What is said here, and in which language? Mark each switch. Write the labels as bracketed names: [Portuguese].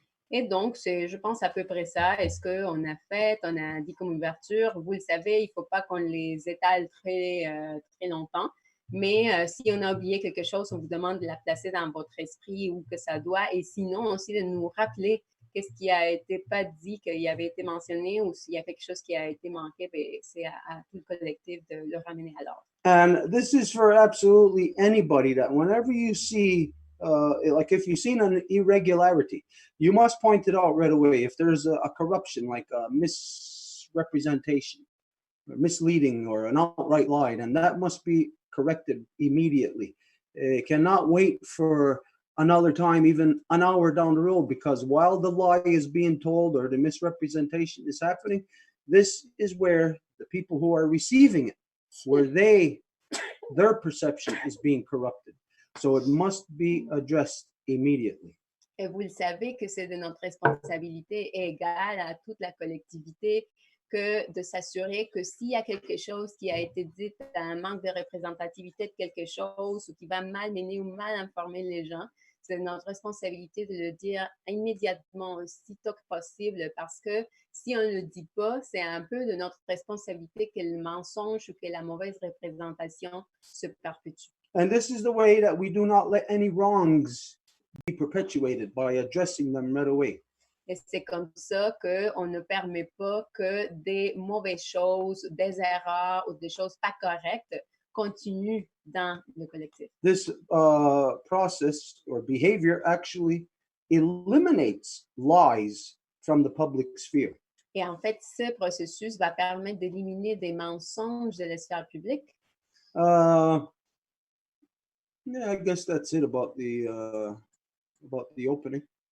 [French] Et donc, c'est, je pense, à peu près ça. Est-ce qu'on a fait, on a dit comme ouverture, vous le savez, il ne faut pas qu'on les étale très longtemps. Mais si on a oublié quelque chose, on vous demande de la placer dans votre esprit où que ça doit. Et sinon, aussi de nous rappeler qu'est-ce qui a été pas dit, qu'il avait été mentionné, ou s'il y a quelque chose qui a été manqué, ben, c'est à tout le collectif de le ramener à l'ordre. [English] And this is for absolutely anybody, that whenever you see, like if you've seen an irregularity, you must point it out right away. If there's a corruption, like a misrepresentation, or misleading, or an outright lie, and that must be corrected immediately. It cannot wait for another time, even an hour down the road, because while the lie is being told or the misrepresentation is happening, this is where the people who are receiving it, where their perception is being corrupted. So it must be addressed immediately. [French] Et vous le savez que c'est de notre responsabilité égale à toute la collectivité que de s'assurer que s'il y a quelque chose qui a été dit, un manque de représentativité de quelque chose ou qui va mal mener ou mal informer les gens, c'est notre responsabilité de le dire immédiatement, aussitôt que possible, parce que si on ne le dit pas, c'est un peu de notre responsabilité que le mensonge ou que la mauvaise représentation se perpétue. [English] And this is the way that we do not let any wrongs be perpetuated, by addressing them right away. [French] Et c'est comme ça qu'on ne permet pas que des mauvaises choses, des erreurs ou des choses pas correctes continuent dans le collectif. [English] This process or behavior actually eliminates lies from the public sphere. [French] Et en fait, ce processus va permettre d'éliminer des mensonges de la sphère publique. [English] Yeah, I guess that's it about the opening.